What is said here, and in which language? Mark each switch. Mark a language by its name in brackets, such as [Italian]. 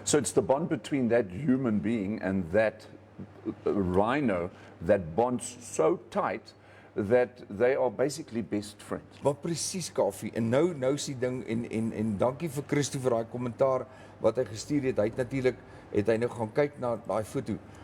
[English] So it's the bond between that human being and that rhino that bonds so tight that they are basically best friends. [Afrikaans] Maar presies, Kaffie. En nou is die ding en dankie vir Christo vir daai kommentaar wat hy gestuur het. Het hy nou gaan kyk na daai foto.